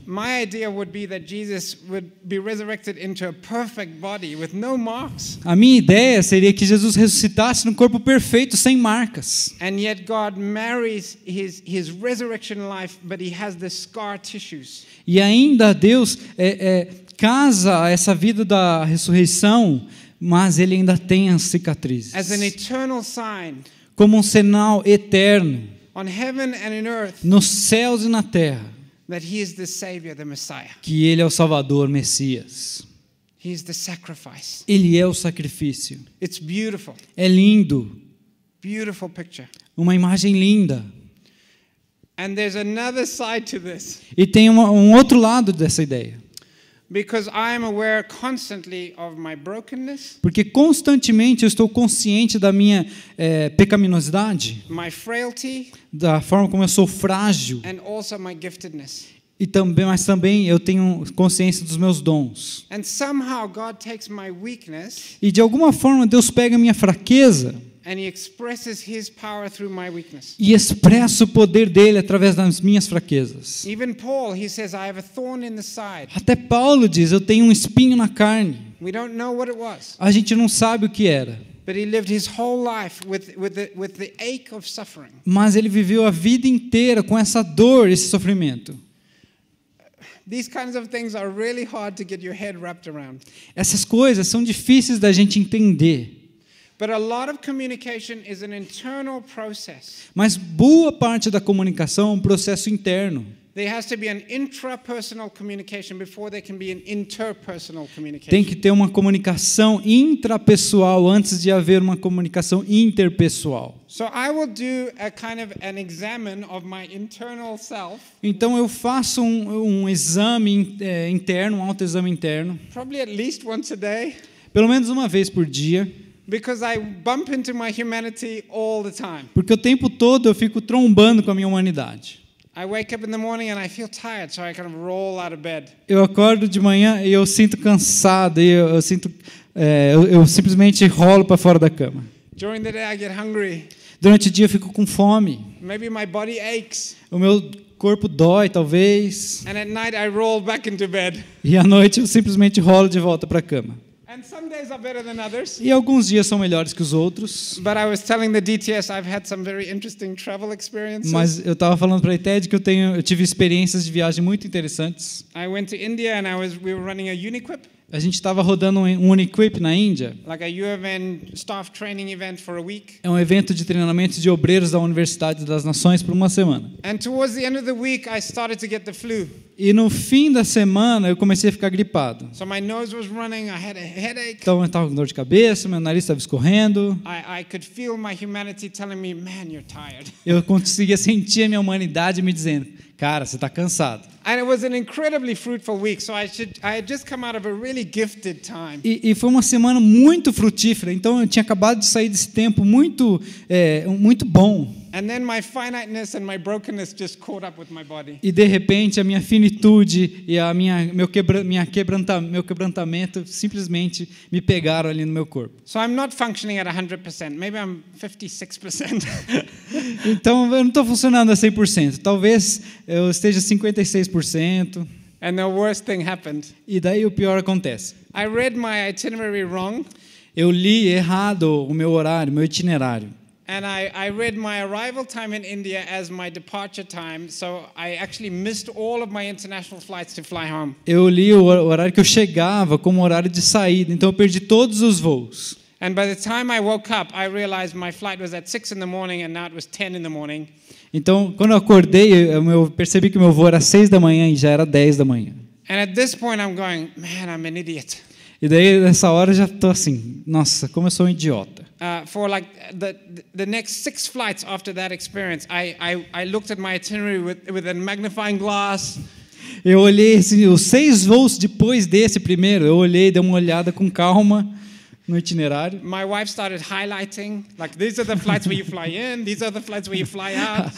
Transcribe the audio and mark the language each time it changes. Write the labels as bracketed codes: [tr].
[en] My idea would be that Jesus would be resurrected into a perfect body with no marks. [pt] A minha ideia seria que Jesus ressuscitasse num corpo perfeito, sem marcas. [en] And yet God marries his resurrection life, but he has the scar tissues. [pt] E ainda Deus casa essa vida da ressurreição, mas ele ainda tem as cicatrizes. [en] As an eternal sign. [pt] Como um sinal eterno, [en] on heaven and in earth, [pt] nos céus e na terra, [en] that he is the Savior, the Messiah. [pt] Que ele é o Salvador, Messias. [en] He is the sacrifice. [pt] Ele é o sacrifício. [en] It's beautiful. [pt] É lindo. [en] Beautiful picture. [pt] Uma imagem linda. [en] And there's another side to this. [pt] E tem um outro lado dessa ideia. [en] Because I am aware constantly of my brokenness. [pt] Porque constantemente eu estou consciente da minha pecaminosidade, [en] my frailty, [pt] da forma como eu sou frágil, [en] and also my giftedness. [pt] Mas também eu tenho consciência dos meus dons. [en] And somehow God takes my weakness, [pt] e de alguma forma Deus pega a minha fraqueza. [en] And he expresses his power through my weakness. [pt] E expressa o poder dele através das minhas fraquezas. [en] Even Paul, he says, I have a thorn in the side. [pt] Até Paulo diz, eu tenho um espinho na carne. [en] We don't know what it was. [pt] A gente não sabe o que era. [en] But he lived his whole life with the ache of suffering. [pt] Mas ele viveu a vida inteira com essa dor, esse sofrimento. [en] These kinds of things are really hard to get your head wrapped around. [pt] Essas coisas são difíceis da gente entender. [en] But a lot of communication is an internal process. [pt] Mas boa parte da comunicação é um processo interno. [en] There has to be an intrapersonal communication before there can be an interpersonal communication. [pt] Tem que ter uma comunicação intrapessoal antes de haver uma comunicação interpessoal. [en] So I will do a kind of an examine of my internal self. [pt] Então eu faço um exame interno, um autoexame interno. [en] Probably at least once a day. [pt] Pelo menos uma vez por dia. [en] Because I bump into my humanity all the time. [pt] Porque o tempo todo eu fico trombando com a minha humanidade. [en] I wake up in the morning and I feel tired, so I kind of roll out of bed. [pt] Eu acordo de manhã e eu sinto cansado e eu simplesmente rolo para fora da cama. [en] During the day I get hungry. [pt] Durante o dia eu fico com fome. [en] Maybe my body aches. [pt] O meu corpo dói, talvez. [en] And at night I roll back into bed. [pt] E à noite eu simplesmente rolo de volta para a cama. [en] And some days are better than others. [pt] E alguns dias são melhores que os outros. [en] But I was telling the DTS I've had some very interesting travel experiences. [pt] Mas eu estava falando para a ITED que eu tive experiências de viagem muito interessantes. [en] I went to India and we were running a Uniquip. [pt] A gente estava rodando um Uniquip na Índia. [en] Like a UFN staff training event for a week. [pt] É um evento de treinamento de obreiros da Universidade das Nações por uma semana. [en] And towards the end of the week I started to get the flu. [pt] E no fim da semana eu comecei a ficar gripado. [en] So my nose was running, I had a headache. [pt] Então eu estava com dor de cabeça, meu nariz estava escorrendo. [en] I could feel my humanity telling me, man, you're tired. [pt] Eu conseguia sentir a minha humanidade me dizendo, cara, você está cansado. [en] And it was an incredibly fruitful week, so I had just come out of a really gifted time. [pt] E foi uma semana muito frutífera, então eu tinha acabado de sair desse tempo muito bom. [en] And then my finiteness and my brokenness just caught up with my body. [pt] E de repente a minha finitude e meu quebrantamento simplesmente me pegaram ali no meu corpo. [en] So I'm not functioning at 100%. Maybe I'm 56%. [pt] Então eu não estou funcionando a 100%. Talvez eu esteja 56%. [en] And the worst thing happened. [pt] E daí o pior acontece. [en] I read my itinerary wrong. [pt] Eu li errado o meu horário, meu itinerário. [en] And I read my arrival time in India as my departure time, so I actually missed all of my international flights to fly home. [pt] Eu li o horário que eu chegava como horário de saída, então eu perdi todos os voos. [en] And by the time I woke up, I realized my flight was at 6 in the morning and now it was 10 in the morning. [pt] Então, quando eu acordei, eu percebi que meu voo era 6 da manhã e já era 10 da manhã. [en] And at this point I'm going, man, I'm an idiot. [pt] E daí, nessa hora, eu já estou assim, nossa, como eu sou um idiota. [en] For like the next 6 flights after that experience, I looked at my itinerary with a magnifying glass. [pt] Eu olhei assim, os 6 voos depois desse primeiro, eu olhei, dei uma olhada com calma no itinerário. [en] My wife started highlighting, like these are the flights where you fly in, these are the flights where you fly out.